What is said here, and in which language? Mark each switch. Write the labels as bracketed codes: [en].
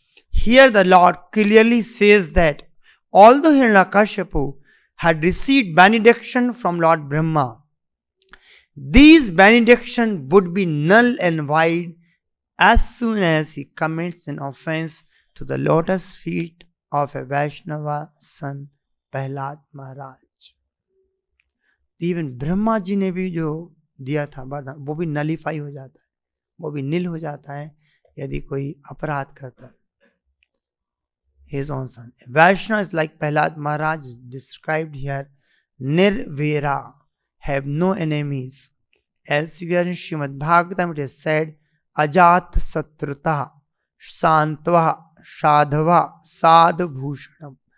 [en] Here the Lord clearly says that although Hiranyakashipu had received benediction from Lord Brahma, these benedictions would be null and void as soon as he commits an offense to the lotus feet of a Vaishnava son Prahlad Maharaj. [hi] Even Brahma ji ने भी जो दिया था वरदान, वो भी nullify हो जाता है, वो भी नील हो जाता है यदि कोई अपराध करता है. [en] His own son. Vaishnava is like Prahlad Maharaj is described here. Nirvera, have no enemies. Elsewhere in Srimad Bhagavatam it is said, Ajat Satruta, Santva, Sadhava, Sadhubhushanam.